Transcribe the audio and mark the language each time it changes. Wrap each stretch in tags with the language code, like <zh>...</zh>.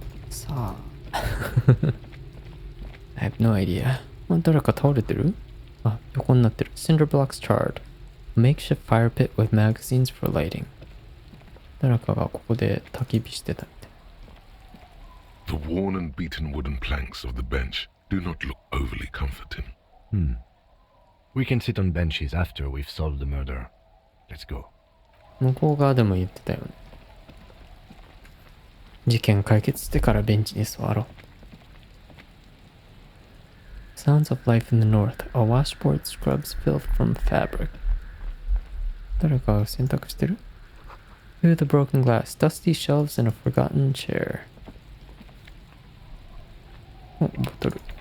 <en>Saw. I have no idea.</en> <ja>誰か倒れてる？あ、横になってる。</ja> <en>Cinder blocks charred. A makeshift fire pit with magazines for lighting.</en> <ja>誰かがここで焚き火してたみたい。</ja> <en>The worn and beaten wooden planks of the bench do not look overly comforting. We can sit on benches after we've solved the murder. Let's go.</en> <ja>向こう側でも言ってたよね。事件解決してからベンチに座ろう。</ja> <en>Sounds of life in the north. A washboard scrubs filth from fabric.</en> <ja>誰かが洗濯してる？</ja> <en>Through the broken glass, dusty shelves and a forgotten chair.</en> <ja>お、ボトル。</ja>